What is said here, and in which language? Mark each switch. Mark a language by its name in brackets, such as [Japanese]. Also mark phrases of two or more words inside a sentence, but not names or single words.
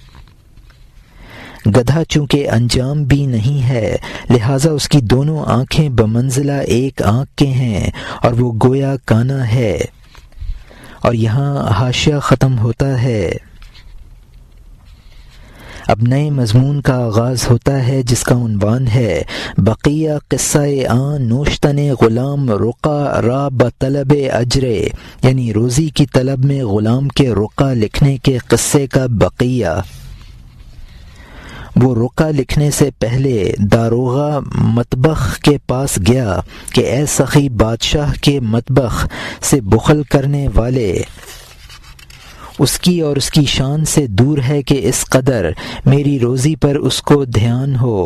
[Urdu] گدھا چونکہ انجام بھی نہیں ہے، لہذا اس کی دونوں آنکھیں بمنزلہ ایک آنکھ کے ہیں، اور وہ گویا کانا ہے۔ اور یہاں حاشیہ ختم ہوتا ہے۔ اب نئے مضمون کا آغاز ہوتا ہے، جس کا عنوان ہے بقیہ قصہ [Persian] آن نوشتن غلام رقا را بطلب اجرے، [Urdu] یعنی روزی کی طلب میں غلام کے رقا لکھنے کے قصے کا بقیہ۔ وہ رقع لکھنے سے پہلے داروغہ مطبخ کے پاس گیا کہ اے سخی بادشاہ کے مطبخ سے بخل کرنے والے، اس کی اور اس کی شان سے دور ہے کہ اس قدر میری روزی پر اس کو دھیان ہو۔